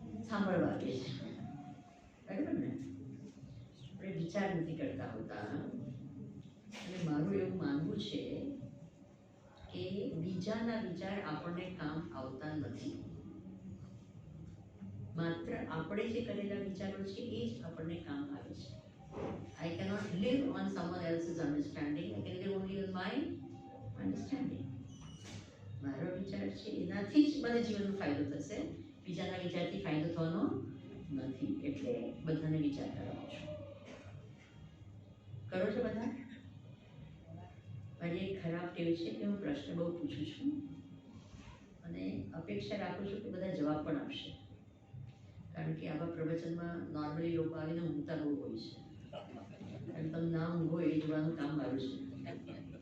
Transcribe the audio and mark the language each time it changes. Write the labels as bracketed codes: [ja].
[gu] સાંભળવા આવીએ છીએ, બરાબર ને? આપણે વિચાર નથી કરતા હોતા. અને મારું એવું માનવું છે કે બીજાના વિચાર આપણને કામ આવતા નથી. માત્ર આપણે જે કરેલા વિચારો છે એ જ આપણને કામ આવે છે. [en] I cannot live on someone else's understanding. I can live only on my understanding. [gu] મારો વિચાર છે એનાથી જ મને જીવનનો ફાયદો થશે, બીજાના વિચારથી ફાયદો થવાનો નથી. એટલે બધાને વિચાર કરાવું છું. કરો છો બધા? મારી એક ખરાબ ટેવ છે કે હું પ્રશ્ન બહુ પૂછું છું અને અપેક્ષા રાખું છું કે બધા જવાબ પણ આપશે, કારણ કે આવા પ્રવચનમાં નોર્મલી લોકો આવીને ઊંઘતા બહુ હોય છે, અને તમે ના ઊંઘો એ જોવાનું કામ મારું છે.